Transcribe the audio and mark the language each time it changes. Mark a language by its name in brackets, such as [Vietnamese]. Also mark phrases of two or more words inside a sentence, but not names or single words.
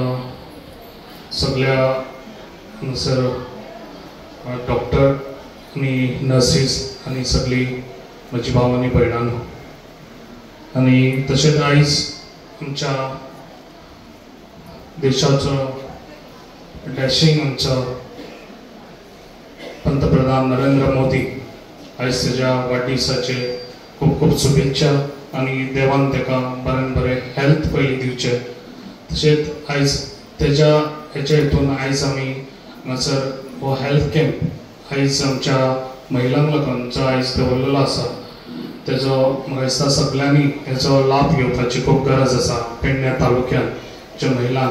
[Konkani] सगळ्या सर डॉक्टर आणि नर्सीस आणि सगळी माझी भाव आणि भयणांनो, आणि तसेच आयज आमच्या देशाचं डॅशिंग आमचं पंतप्रधान नरेंद्र मोदी आयज त्याच्या वाढदिवसाचे खूप खूप शुभेच्छा, आणि देवान ताका बरें बरें हेल्थ पयलीं दिवचे. तशेंच आयज त्याच्या हेच्या हितून आयज आमी हांगासर हो [English] health camp [Konkani] आयज आमच्या महिलांक लागून आयज दवरलेलो आसा. तेजो म्हाका दिसता सगळ्यांनी हेचो लाभ घेवपाची खूब गरज आसा पेडण्या तालुक्यांच्या महिलांक.